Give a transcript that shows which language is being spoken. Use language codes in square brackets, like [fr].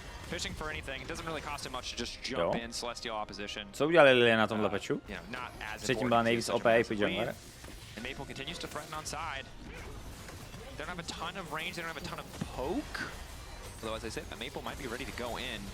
[en] Fishing for anything, it doesn't really cost him much to just jump in Celestial opposition. [cs] Co udělali Lilia na tomhle peču? Předtím byla nejvíc OP AP jungler. [en] And Maple continues to threaten on side. They don't have a ton of range, they don't have a ton of poke. Although, as I said, Maple might be ready to go in.